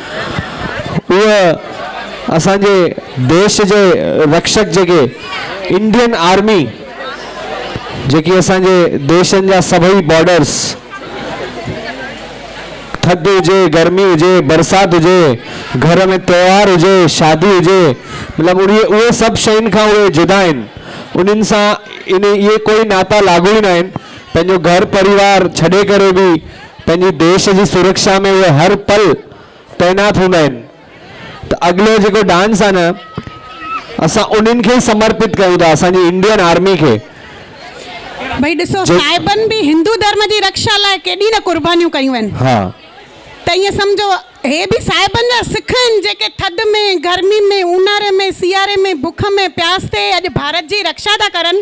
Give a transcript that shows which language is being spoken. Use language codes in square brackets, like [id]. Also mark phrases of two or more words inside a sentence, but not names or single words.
[sd] उहा असांजे देश जे रक्षक जेके इंडियन आर्मी जेकी असांजे देशनि जा सभई बॉर्डर्स थधि हुजे गर्मी हुजे बरसाति हुजे घर में त्योहार हुजे शादी हुजे मतिलबु उहे सभु शयुनि खां उहे जुदा आहिनि। उन्हनि सां इहे कोई नाता लागू ई न आहिनि। पंहिंजो घर परिवार छॾे करे बि पंहिंजी देश जी सुरक्षा में उहे हर पल तैनात हूंदा आहिनि। त अॻिलो जेको डांस आहे न असां उन्हनि खे समर्पित कयूं था, असांजी इंडियन आर्मी खे। भाई ॾिसो साहिबनि बि हिंदू धर्म जी रक्षा लाइ केॾी न कुर्बानियूं कयूं आहिनि। हा त ईअं सम्झो हे बि साहिबनि जा सिख आहिनि जेके थधि में गर्मी में ऊन्हारे में सियारे में बुख में प्यास ते अॼु भारत जी रक्षा था करनि।